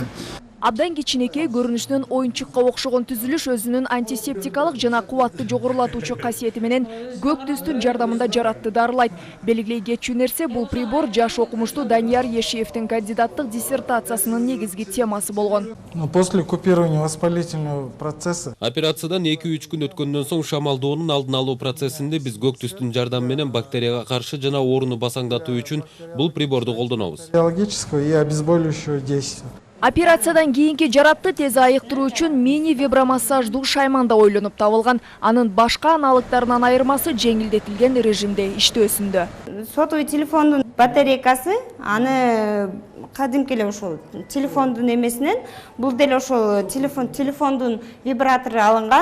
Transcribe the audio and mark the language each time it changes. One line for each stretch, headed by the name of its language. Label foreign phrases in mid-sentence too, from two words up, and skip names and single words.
Kyrgyz: Абдан кичинекей көрүнүшүнөн оюнчукка окшогон түзүлүш өзүнүн антисептикалык жана кубатты жогорулатуучу касиети менен көк түстүн жардамында жаратты дарылайт. Белгилей кетчү нерсе бул прибор жаш окумуштуу Данияр Ешиевдин кандидаттык диссертациясынын негизги темасы болгон.
Russian: После купирования воспалительного процесса
Kyrgyz: операциядан 2-3 күн өткөндөн соң шамалдоонун алдын алуу процессинде биз көк түстүн жардамы менен бактерияга каршы жана ооруну басаңдатуу үчүн бул приборду колдонобуз.
Russian: Биологического и обезболивающего действия.
Kyrgyz: Операциядан кийинки жаратты тез айыктыруу үчүн мини вибромассаждуу шайманда ойлонуп табылган. Анын башка аналыктарынан айырмасы жеңилдетилген режимде иштөөсүндө. Сотовый телефондун батарейкасы аны кадимки эле ошол телефондун эмесинен бул деле ошол телефондун вибратору алынган.